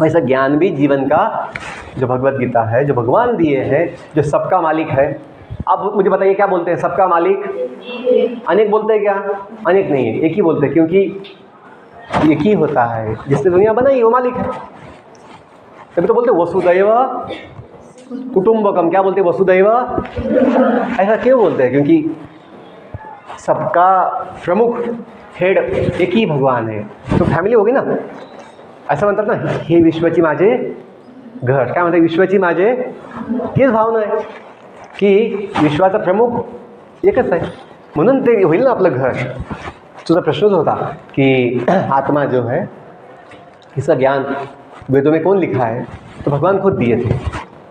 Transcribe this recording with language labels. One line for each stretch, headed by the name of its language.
Hindi: वैसा ज्ञान भी जीवन का, जो भगवत गीता है, जो भगवान दिए हैं, जो सबका मालिक है। अब मुझे बताइए क्या बोलते हैं? सबका मालिक? अनेक बोलते हैं क्या? अनेक नहीं है, एक ही बोलते हैं, क्योंकि एक ही होता है, जिसने दुनिया बनाई वो मालिक है। तभी तो बोलते वसुदैव कुटुंबकम। क्या बोलते हैं? वसुदैव। ऐसा क्यों बोलते हैं? क्योंकि सबका प्रमुख हेड एक ही भगवान है। तो फॅमिली होगी ना,
Marathi: ऐसा म्हणतात ना, हे विश्वाची माझे घर. काय म्हणतात? विश्वाची माझे. हीच भावना आहे की विश्वाचा प्रमुख एकच आहे, म्हणून ते होईल ना आपलं घर. तुझा प्रश्न जो होता
Hindi: कि आत्मा जो है, इसका ज्ञान वेदों में कौन लिखा है, तो भगवान खुद दिए थे.